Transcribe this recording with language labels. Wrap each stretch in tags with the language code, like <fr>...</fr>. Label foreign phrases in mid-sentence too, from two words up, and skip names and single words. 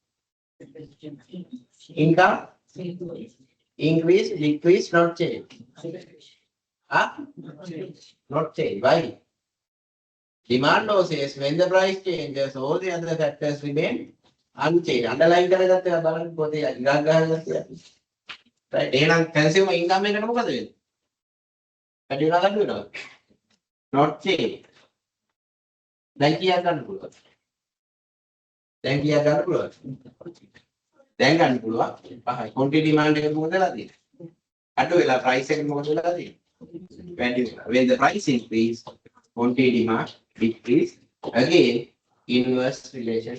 <en>Income? Increase, decrease, not change. Huh? Not change. Why? Demand says when the price changes, all the other factors remain unchanged.</en> <si>Underlying කරගත්ත ඒවා බලන්න පොතේ ඉගක් ගහලා right එහෙනම්</si> <en>consumer income</en> <si>එකට මොකද වෙන්නේ? වැඩි වෙනවා අඩු වෙනවා.</si> <en>Not change.</en> <si>දැන් කියා ගන්න පුළුවන්. දැන් කියා ගන්න පුළුවන්. දැන් ගන්න පුළුවන්. පහයි.</si> <en>quantity demand</en> <si>එක මොකද වෙලා තියෙන්නේ? අඩු වෙලා price එක මොකද වෙලා තියෙන්නේ? වැඩි වෙලා.</si> <en>When the price increase, quantity demand decrease. Again, inverse relation.</en>